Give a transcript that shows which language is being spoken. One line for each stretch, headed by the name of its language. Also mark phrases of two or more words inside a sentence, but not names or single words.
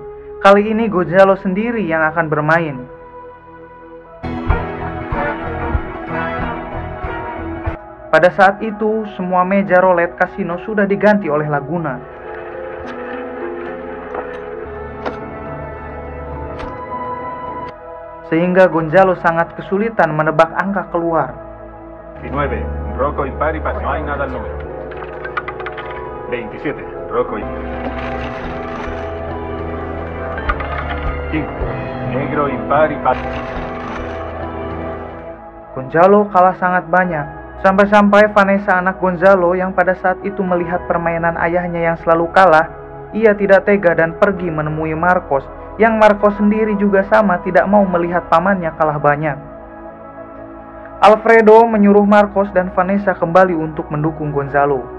Indonesian: Kali ini Gonzalo sendiri yang akan bermain. Pada saat itu, semua meja roulette kasino sudah diganti oleh Laguna. Sehingga Gonzalo sangat kesulitan menebak angka keluar.
Spanish: 19, rojo impar y par, no hay nada al número. 27, rojo y 5, negro impar y par.
Indonesian: Gonzalo kalah sangat banyak. Sampai-sampai Vanessa anak Gonzalo yang pada saat itu melihat permainan ayahnya yang selalu kalah, ia tidak tega dan pergi menemui Marcos, yang Marcos sendiri juga sama tidak mau melihat pamannya kalah banyak. Alfredo menyuruh Marcos dan Vanessa kembali untuk mendukung Gonzalo.